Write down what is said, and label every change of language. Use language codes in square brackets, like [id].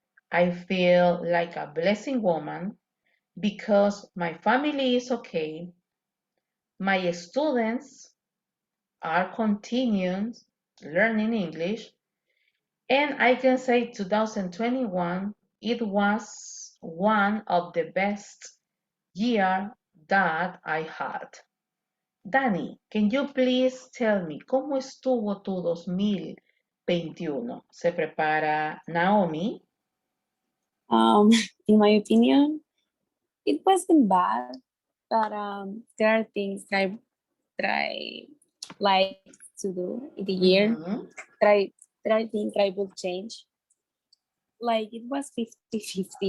[en] I feel like a blessing woman because my family is okay, my students are continuing learning English, and I can say 2021, it was one of the best year that I had. Dani, can you please tell me cómo estuvo tu 2021? [es] Se prepara Naomi. [en] In my opinion, it wasn't bad, but there are things that I like to do in the year. Mhm. There are things I will change. Like it was 50-50.